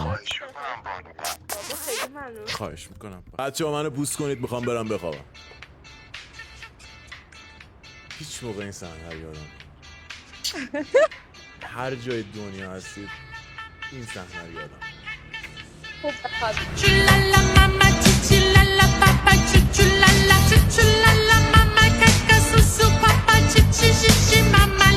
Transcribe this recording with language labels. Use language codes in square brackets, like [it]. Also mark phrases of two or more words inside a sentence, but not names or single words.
[fa] بابا خیلی ممنون. خواهش میکنم بچه ها منو بوس کنید میخوام برم بخوابم. هیچ موقع این صحنه رو یادم هر جای دنیا هستید این صحنه رو یادم خب بخواب. Chulala mama, chulala papa, chulala, chulala mama, kaka susu papa, chichi mama.